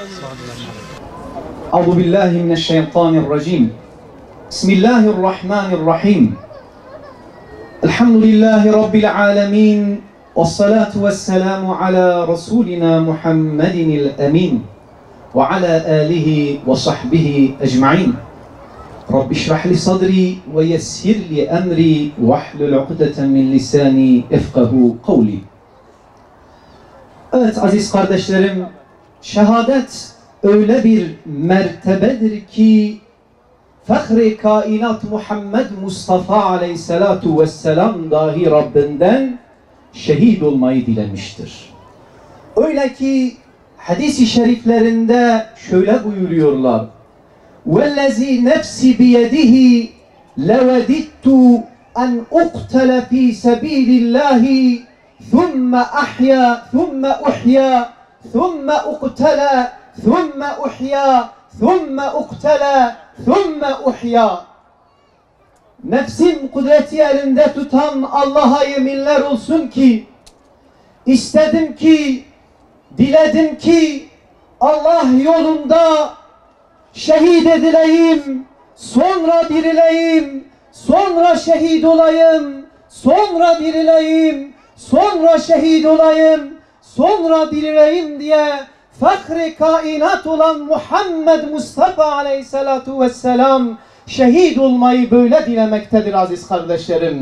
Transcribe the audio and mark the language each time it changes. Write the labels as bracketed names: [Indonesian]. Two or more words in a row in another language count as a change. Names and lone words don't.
[Arabic] أعوذ بالله من الشيطان الرجيم بسم الله الرحمن الرحيم الحمد لله رب العالمين والصلاة والسلام على رسولنا محمد الأمين وعلى آله وصحبه أجمعين رب اشرح لي صدري ويسر لي أمري واحلل عقدة من لساني يفقه قولي. [Turkish] Evet aziz kardeşlerim, şehadet öyle bir mertebedir ki Fahri kainat Muhammed Mustafa [Arabic] عليه الصلاة والسلام [Turkish] dahi Rabbinden şehit olmayı dilemiştir. Öyle ki hadis-i şeriflerinde şöyle buyuruyorlar: [Arabic] وَالَّذ۪ي نَفْسِ بِيَدِهِ لَوَدِدْتُ أَنْ أُقْتَلَ ف۪ي سَب۪يلِ اللّٰهِ ثُمَّ أَحْيَا ثُمَّ أُحْيَا ثُمَّ أُقْتَلَ ثُمَّ أُحْيَا ثُمَّ أُقْتَلَ ثُمَّ أُحْيَا. [Turkish] Nefsim kudreti elinde tutan Allah'a yeminler olsun ki istedim ki, diledim ki Allah yolunda şehit edileyim, sonra dirileyim, sonra şehit olayım, sonra dirileyim, sonra şehit olayım, sonra dirileyim diye Fahri kainat olan Muhammed Mustafa [Arabic] عليه الصلاة والسلام [Turkish] şehit olmayı böyle dilemektedir aziz kardeşlerim.